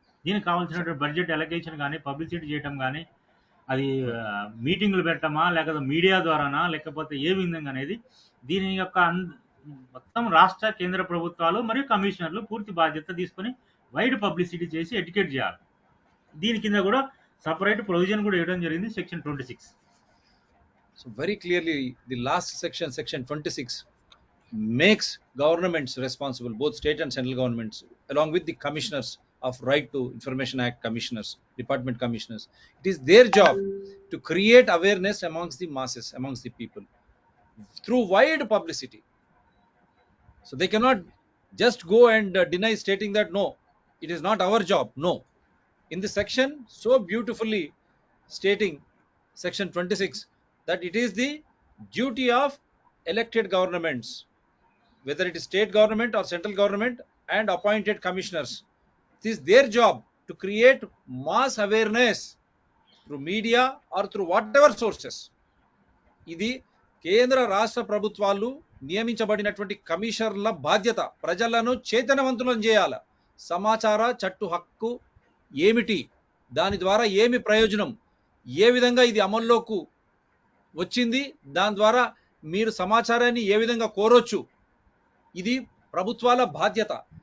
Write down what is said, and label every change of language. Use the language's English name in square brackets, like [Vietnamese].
[Telugu] దీనికి కావాల్సినటువంటి budget allocation కానీ, పబ్లిసిటీ చేయటం కానీ, అది మీటింగులు పెట్టమా, లేకపోతే మీడియా ద్వారానా, లేకపోతే ఏ విధంగా అనేది దీని యొక్క మొత్తం రాష్ట్ర కేంద్ర ప్రభుత్వాలు మరియు కమిషనర్లు పూర్తి బాధ్యత తీసుకొని వైడ్ పబ్లిసిటీ చేసి ఎడ్యుకేట్ చేయాలి. దీని కింద కూడా సపరేట్ ప్రొవిజన్ కూడా ఇవ్వడం జరిగింది section 26. [English] So very clearly the last section, section 26, makes governments responsible, both state and central governments, along with the commissioners of Right to Information Act commissioners, department commissioners. It is their job to create awareness amongst the masses, amongst the people, through wide publicity. So they cannot just go and deny, stating that no, it is not our job. No, in the section so beautifully stating, section 26, that it is the duty of elected governments, whether it is state government or central government, and appointed commissioners. It is their job to create mass awareness through media or through whatever sources. [Telugu] ఇది కేంద్ర రాష్ట్ర ప్రభుత్వాలు నియమించబడినటువంటి కమిషనర్ల బాధ్యత. ప్రజలను చైతన్యవంతులను చేయాలి. సమాచార చట్టు హక్కు ఏమిటి, దాని ద్వారా ఏమి ప్రయోజనం, ఏ విధంగా ఇది అమల్లోకి వచ్చింది, దాని ద్వారా మీరు సమాచారాన్ని ఏ విధంగా కోరొచ్చు, ఇది ప్రభుత్వాల బాధ్యత.